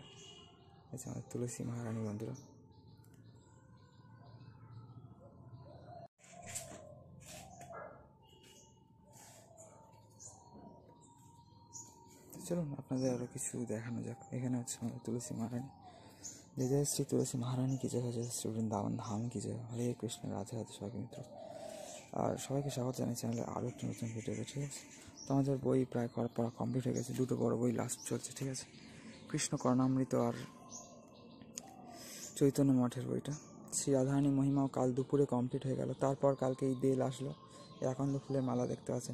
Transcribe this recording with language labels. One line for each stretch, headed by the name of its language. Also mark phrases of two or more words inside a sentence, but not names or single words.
Bangla: আছে আমাদের তুলসী মহারানী বন্ধুরা। চলুন আপনাদের আরও কিছু দেখানো যাক। এখানে হচ্ছে আমাদের তুলসী মহারানী।
Hindi: जय जय श्री तुलसी महारानी की जय, जय श्री वृंदावन धाम की जय।
Bangla: हरे कृष्ण राधे राधे সবাইকে মিত্র। আর সবাইকে স্বাগত জানাই চ্যানেলে আরও একটি নতুন ভিডিওতে। ঠিক আছে, তো আমাদের বই প্রায় পড়া কমপ্লিট হয়ে গেছে। দুটো বড় বই লাস্ট চলছে। ঠিক আছে, কৃষ্ণ কর্ণামৃত আর চৈতন্য মঠের বইটা। শ্রী রাধারানী মহিমাও কাল দুপুরে কমপ্লিট হয়ে গেল। তারপর কালকে এই বেল আসলো, আকন্দ ফুলের মালা দেখতে পাচ্ছেন।